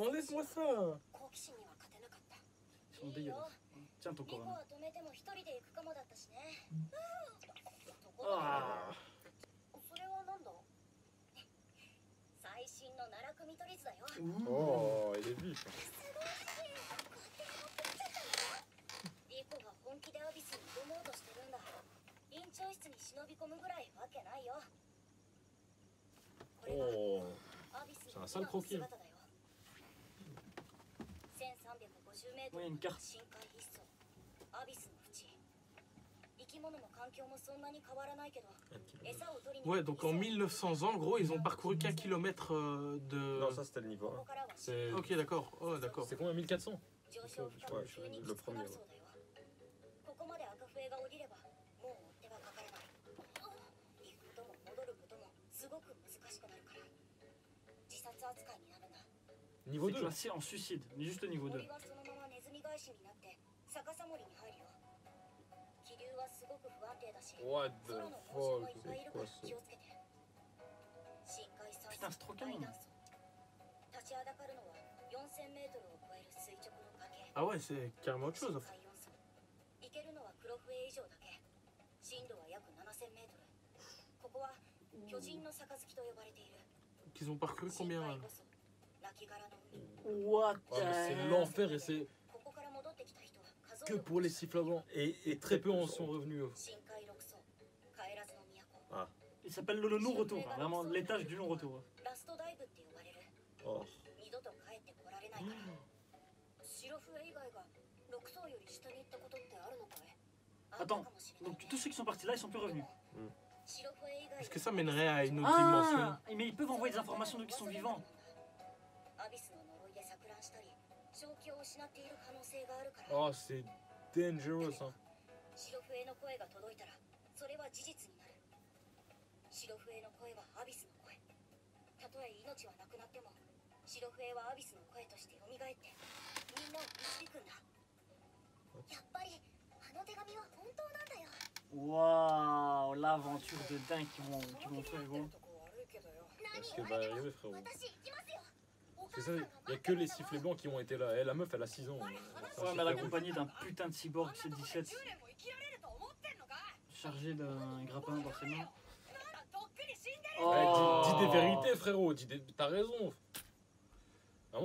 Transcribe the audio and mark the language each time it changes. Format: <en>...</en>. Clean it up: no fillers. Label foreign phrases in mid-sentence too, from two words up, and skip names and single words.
<fr>Enlève-moi ça. Ils sont dégueulasses. Tiens ton corona. Ah. Oh, il est vif.</fr> <ja>リコが本気でアビスに挑もうとしてるんだ。院長室に忍び込むぐらいわけないよ。これが</ja> <fr>Oh.</fr> <ja>アビスの</ja> <fr>C'est un sale croquis.</fr> <ja>姿だよ。1350メート</ja> <fr>Ouais,</fr> <ja>ル</ja> <fr>une carte.</fr> <ja>深海必須。アビスの淵。生き物も環境もそんなに変わらないけど、餌を取りに</ja> <fr>Ouais, donc en 1900 ans, gros, ils ont parcouru qu'un kilomètre de. Non, ça c'était le niveau 1.</fr> <ja>ここからは</ja> <fr>C'est Ok, d'accord. Oh, d'accord. c'est combien 1400?</fr> <ja>上昇負荷も急にきつくなるそうだよ。ここまで赤笛が降りればもう追っ手がかからない。行くことも戻ることもすごく難しくなるから。自殺扱いになるんだ。</ja> <fr>Niveau C'est 2. classé en suicide, juste niveau 2.</fr> <ja>森はそのままネズミ返しになって逆さ森に入るよ。気流はすごく不安定だし、</ja> <en>What the</en> <ja>空の放射もいっ</ja> <en>fuck?</en> <ja>ぱいいるから</ja> <fr>c'est quoi,</fr> <ja>気をつけて。深海酸</ja> <fr>Putain, c'est trop calme.</fr> <ja>立ちはだかるのは4000メートルを超える垂直の崖。 Ah ouais, c'est carrément autre chose. 行けるのは黒笛以上だけ。深度は約7000メートル。ここは巨人の杯と呼ばれている。</ja> <fr>Qu'ils ont parcouru combien là?</fr> <ja>亡骸の海。</ja> <fr>What Ah, mais c'est l'enfer et c'est</fr> <ja>ここから戻ってきた人は数</ja> <fr>que pour les siffles avant. Et très peu en sont revenus.</fr> <ja>深海六層、帰らずの都。</ja> <fr>Il s'appelle le non-retour, hein, vraiment l'étage du non-retour.</fr> <ja>ラストダイブって呼ばれる。</ja> <fr>Oh.</fr> <ja>二度と帰ってこられないから。白笛以外が六層より下に行ったことってあるのかい？</ja> <fr>Attends, donc tous ceux qui sont partis là, ils sont plus revenus. Est-ce que ça mènerait à une autre dimension? Ah, mais ils peuvent envoyer des informations de qui sont vivants.</fr> <ja>アビスの呪いで錯乱したり、正気を失っている可能性があるから。</ja> <fr>Oh, c'est dangerous, hein.</fr> <ja>白笛の声が届いたら、それは事実になる。白笛の声はアビスの声。たとえ命はなくなっても、白笛はアビスの声として蘇って、みんなを導くんだ。やっぱり、あの手紙は本当なんだよ。</ja> <fr>Waouh, l'aventure de dingue qu'ils vont faire, gros. Ce qui va arriver, frérot.</fr> <ja>私行きますよ。</ja> <fr>C'est ça, il n'y a que les sifflets blancs qui ont été là. Eh, la meuf, elle a 6 ans. Ouais, mais elle est accompagnée d'un putain de cyborg C-17 chargé d'un grappin dans ses mains. Ouais, dis des vérités, frérot. T'as raison. Ah, bon,</fr>